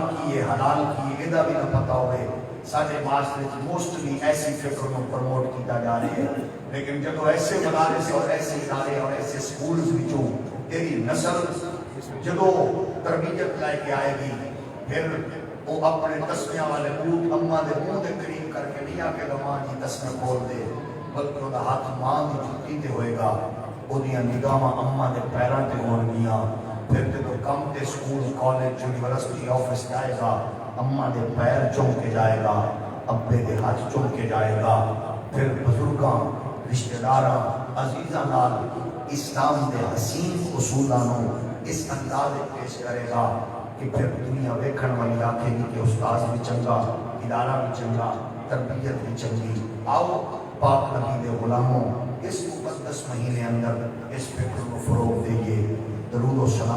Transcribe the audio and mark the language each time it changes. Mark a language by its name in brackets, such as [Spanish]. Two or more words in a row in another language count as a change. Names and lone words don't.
[Urdu] کیے حلال کیے ادا بھی نہ پتا ہوئے سارے معاشرے موسٹلی ایسی فکر کو پروموٹ کیتا جا رہے ہیں لیکن جب ایسے مدارس اور ایسے ادارے اور [Punjabi] ایسے سکولز وچوں تیری نسل جدو تربیت لے کے آئے گی پھر وہ اپنے تسمیاں والے بوٹ اماں دے منہ دے قریب کر کے نہیں آ کے ماں جی تسمے کھول دے بلکہ وہ ہاتھ ماں کی جُتی تے ہوئے گا وہ نگاہاں اماں دے پیراں تے ہون گیاں پھر جدو کم تے سکول کالج یونیورسٹی آفس جائے گا اماں دے پیر چوم کے جائے گا ابے دے ہاتھ چوم کے جائے گا پھر بزرگاں رشتہ داراں عزیزاں نال اسلام دے حسین اصولاں نوں [Urdu] اس انداز میں پیش کرے گا کہ پھر دنیا ویکھن والی آنکھیں گی کہ استاذ بھی چنگا، ادارہ بھی چنگا، تربیت بھی چنگی۔ آؤ پاک نبی دے غلاموں اس مقدس مہینے اندر اس فکر کو فروغ دئیے، درود و سلام